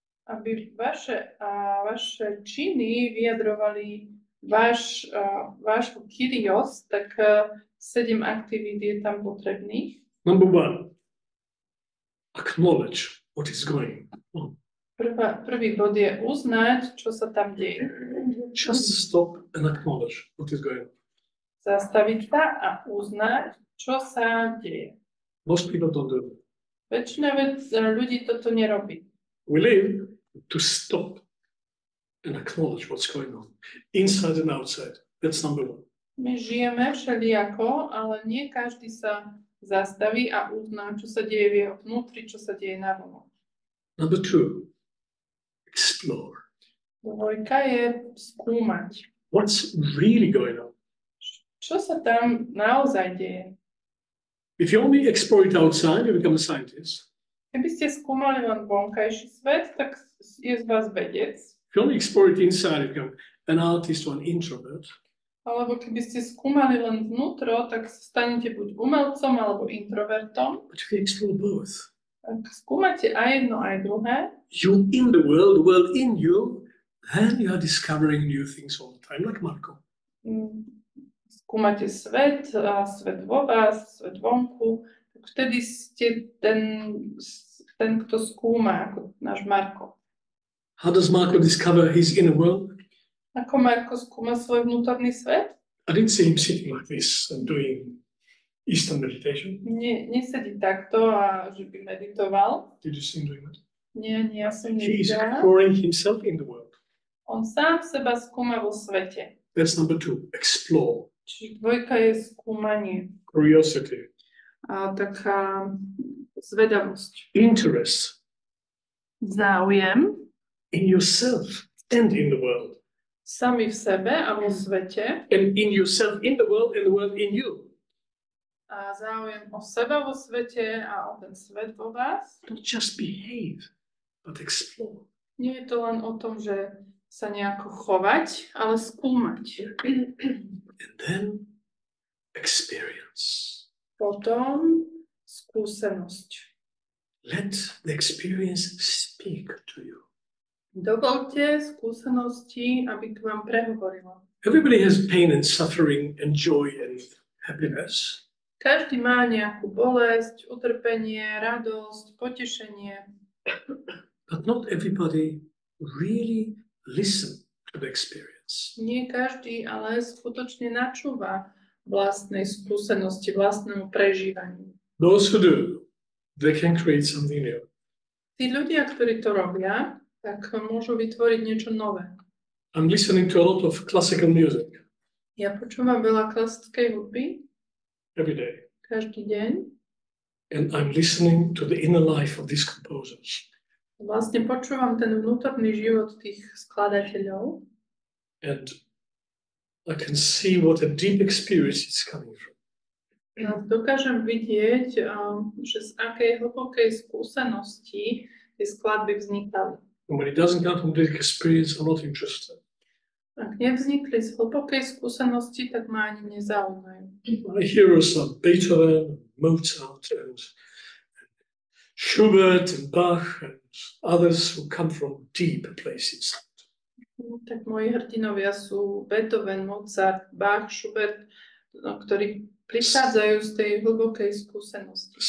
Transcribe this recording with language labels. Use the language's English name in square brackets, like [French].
[Slovak] Aby vaše činy vyjadrovali váš Kyrios, tak 7 aktivít je tam potrebných. [English] Number 1, acknowledge what is going on. [Slovak] Prvý bod je uznať, čo sa tam deje. [English] Just stop and acknowledge what is going on. [Slovak] zastaviť sa a uznať, čo sa deje. [English] Most people don't do that. [Slovak] Väčšina ľudí toto nerobí. [English] We live to stop and acknowledge what's going on, inside and outside. That's number one. [Slovak] My žijeme všelijako, ale nie každý sa zastaví a uzná, čo sa deje v jeho vnútri, čo sa deje navonok. [English] Number two, explore. [Slovak] Dvojka je skúmať, [English] What's really going on? [Slovak] čo sa tam naozaj deje. [English] If you only explore it outside, you become a scientist. [Slovak] Keby ste skúmali len vonkajší svet, tak je z vás vedec. [English] If you only explore it inside, you become an artist or an introvert. [Slovak] Alebo keby ste skúmali len vnútro, tak stanete buď umelcom alebo introvertom. [English] But if you explore both, [Slovak] Ak skúmate aj jedno, aj druhé, [English] you in the world in you, then you are discovering new things all the time, like Marco. [Slovak] skúmate svet, a svet vo vás, svet vonku, tak vtedy ste ten, kto skúma, ako náš Marko. [English] How does Marco discover his inner world? [Slovak] Ako Marko skúma svoj vnútorný svet? [English] I didn't see him sitting like this and doing Eastern meditation. [Slovak] Nesedí takto a že by meditoval. [English] Did you see him doing that? [Slovak] Nie, ja som [English] He is [Slovak] nevidela. [English] exploring himself in the world. [Slovak] On sám seba skúma vo svete. [English] That's number two, explore. [Slovak] Čiže dvojka je skúmanie. [English] Curiosity, [Slovak] A taká zvedavosť. [English] interest [Slovak] Záujem. [English] in yourself and in the world. [Slovak] Sami v sebe a vo svete. [English] And in yourself in the world and the world in you. [Slovak] A záujem o seba vo svete a o ten svet vo vás. [English] Don't just behave, but explore. [Slovak] Nie je to len o tom, že sa nejako chovať, ale skúmať. [English] And then experience. [Slovak] Potom skúsenosť. [English] Let the experience speak to you. [Slovak] Dovolte skúsenosti, aby k vám prehovorila. [English] Everybody has pain and suffering and joy and happiness. [Slovak] Každý má nejakú bolesť, utrpenie, radosť, potešenie. [English] But not everybody really listen to the experience. [Slovak] Nie každý ale skutočne načúva vlastnej skúsenosti, vlastnému prežívaniu. [English] Those who do, they can create something new. [Slovak] Tí ľudia, ktorí to robia, tak môžu vytvoriť niečo nové. [English] I'm listening to a lot of classical music [Slovak] Ja počúvam veľa klasickej hudby [English] every day. [Slovak] každý deň. [English] And I'm listening to the inner life of these composers. [Slovak] Vlastne počúvam ten vnútorný život tých skladateľov [English] And I can see what a deep experience it's coming from. [Slovak] a dokážem vidieť, že z akej hlbokej skúsenosti tie skladby vznikali. [English] And when it doesn't come from deep experience, I'm not interested. [Slovak] Ak nevznikli z hlbokej skúsenosti, tak ma ani nezaujímajú. [English] My heroes are Beethoven, Mozart, and Schubert, and Bach, and others who come from deep places. [Slovak] Tak moji hrdinovia sú Beethoven, Mozart, Bach, Schubert, ktorí prichádzajú z tej hlbokej skúsenosti.